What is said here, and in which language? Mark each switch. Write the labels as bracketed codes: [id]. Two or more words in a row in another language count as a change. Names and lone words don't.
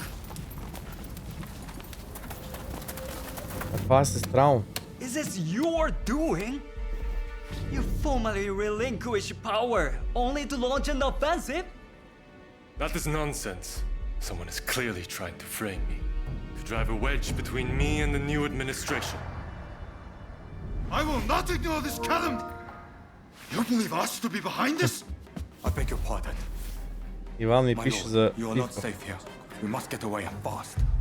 [bg] Това е сестра му. [en] Is this your doing? You formally relinquish power only to launch an offensive? That is nonsense. Someone is clearly trying to frame me, to drive a wedge between me and the new administration. I will not ignore this calumny! You believe us to be behind this? I beg your pardon. [bg] Иван ми пише за [en] You are not safe here. We must get away and fast.